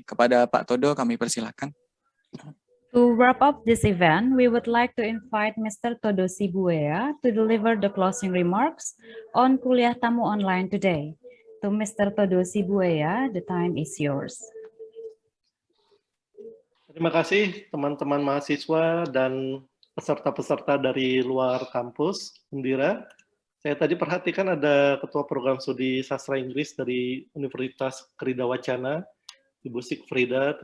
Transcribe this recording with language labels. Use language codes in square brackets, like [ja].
[id] Kepada Pak Todo, kami persilahkan. [en] To wrap up this event, we would like to invite Mr. Todo Sibuea to deliver the closing remarks on [id] kuliah tamu online [en] today. To Mr. Todo Sibuea, the time is yours. [id] Terima kasih teman-teman mahasiswa dan peserta-peserta dari luar kampus Undira. Saya tadi perhatikan ada Ketua Program Studi Sastra Inggris dari Universitas Krida Wacana, Ibu Sigfrida.